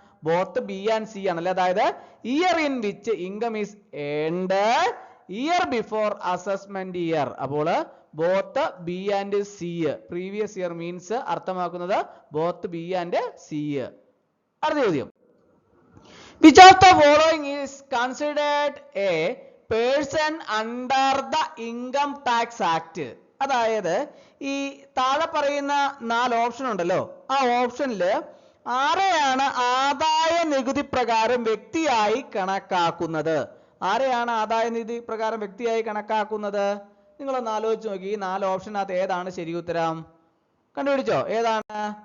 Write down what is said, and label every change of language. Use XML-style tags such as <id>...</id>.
<en>Both B and C ആണല്ലേ. അതായത് year in which income is earned year before assessment year. അപ്പോൾ both B and C. Previous year means അർത്ഥമാക്കുന്നത് both B and C.</en> <ml>അടുത്ത ചോദ്യം.</ml> <en>Which of the following is considered a person under the Income Tax Act?</en> <ml>അതായത് ഈ താഴെ പറയുന്ന 4 option ഉണ്ടല്ലോ, ആ ഓപ്ഷനിൽ ആരെയാണ് ആദായ നികുതി പ്രകാരം വ്യക്തിയായി കണക്കാക്കുന്നത്? ആരെയാണ് ആദായ നികുതി പ്രകാരം വ്യക്തിയായി കണക്കാക്കുന്നത്? നിങ്ങളൊന്ന് ആലോചിച്ച് നോക്കി. ഈ 4 ഓപ്ഷനകത്ത് ഏതാണ് ശരി ഉത്തരം? കണ്ടുപിടിച്ചോ? ഏതാണ്?</ml>